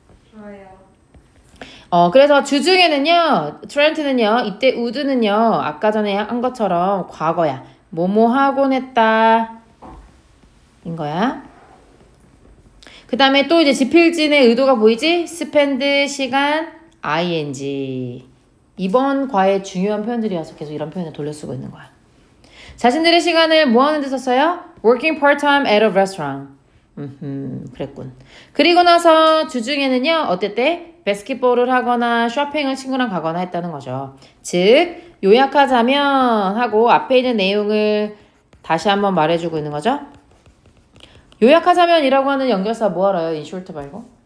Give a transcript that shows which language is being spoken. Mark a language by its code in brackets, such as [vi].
[ko] 좋아요. 그래서 주중에는요, 트렌트는요, 이때 would는요, 아까 전에 한 것처럼 과거야. 뭐뭐 하곤 했다. 인 거야. 그 다음에 또 이제 지필진의 의도가 보이지? [en] spend 시간, ing. [ko] 이번 과의 중요한 표현들이어서 계속 이런 표현을 돌려 쓰고 있는 거야. 자신들의 시간을 뭐 하는 데 썼어요? [en] Working part-time at a restaurant. [ko] 그랬군. 그리고 나서 주중에는요, 어땠대? 바스켓볼을 하거나 쇼핑을 친구랑 가거나 했다는 거죠. 즉, 요약하자면 하고 앞에 있는 내용을 다시 한번 말해주고 있는 거죠. 요약하자면이라고 하는 연결사 뭐 알아요? in short 말고?